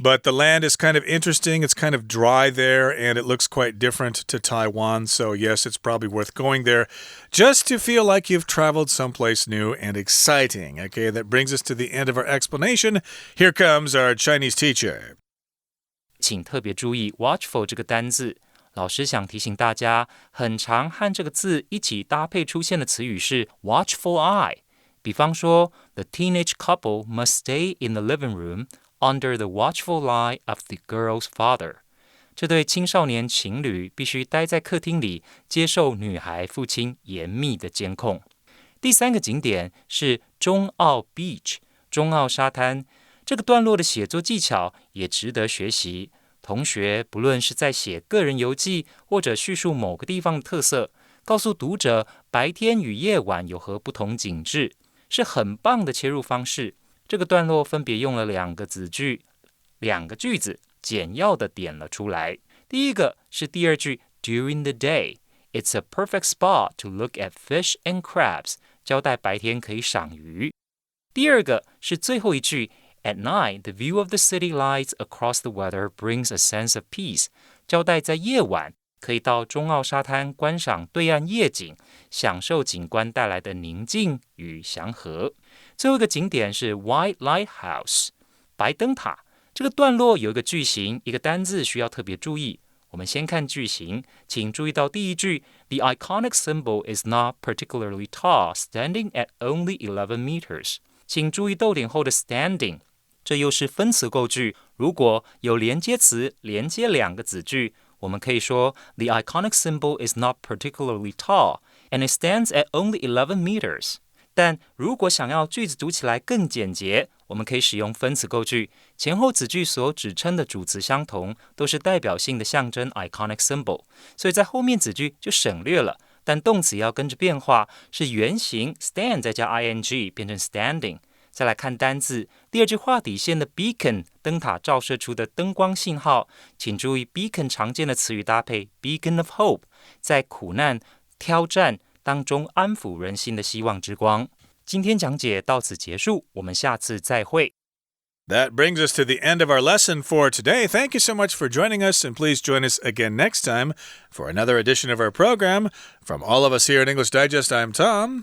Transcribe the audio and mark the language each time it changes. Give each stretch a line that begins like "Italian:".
English: But the land is kind of interesting. It's kind of dry there, and it looks quite different to Taiwan, so yes, it's probably worth going there just to feel like you've traveled someplace new and exciting. Okay, that brings us to the end of our explanation. Here comes our Chinese teacher.
Chinese: 请特别注意 watchful 这个单字，老师想提醒大家，很常和这个字一起搭配出现的词语是 watchful eye。比方说 ，
English: The teenage couple must stay in the living room under the watchful eye of the girl's father。
Chinese: 这对青少年情侣必须待在客厅里，接受女孩父亲严密的监控。第三个景点是中澳 Beach， 中澳沙滩。这个段落的写作技巧也值得学习。同学不论是在写个人游记，或者叙述某个地方的特色，告诉读者白天与夜晚有何不同景致，是很棒的切入方式。这个段落分别用了两个句子。简要的点了出来。第一个是第二句
English: During the day, it's a perfect spot to look at fish and crabs，
Chinese: 交代白天可以赏鱼。第二个是最后一句
English: At night, the view of the city lights across the water brings a sense of peace，
Chinese: 交代在夜晚可以到中澳沙滩观赏对岸夜景，享受景观带来的宁静与祥和。最后一个景点是 White Lighthouse， 白灯塔。这个段落有一个句型，一个单字需要特别注意。我们先看句型，请注意到第一句
English: The iconic symbol is not particularly tall, standing at only 11 meters。
Chinese: 请注意逗点后的 standing， 这又是分词构句。如果有连接词连接两个子句，我们可以说
English: The iconic symbol is not particularly tall, and it stands at only 11 meters。
Chinese: 但如果想要句子读起来更简洁，我们可以使用分词构句，前后子句所指称的主词相同，都是代表性的象征 iconic symbol， 所以在后面子句就省略了，但动词要跟着变化，是原形 stand 再加 ing 变成 standing。再来看单字，第二句画底线的 beacon 灯塔照射出的灯光信号，请注意 beacon 常见的词语搭配
English: beacon of hope，
Chinese: 在苦难挑战当中安抚人心的希望之光。今天讲解到此结束，我们下次再会。
English: That brings us to the end of our lesson for today. Thank you so much for joining us, and please join us again next time for another edition of our program. From all of us here at English Digest, I'm Tom.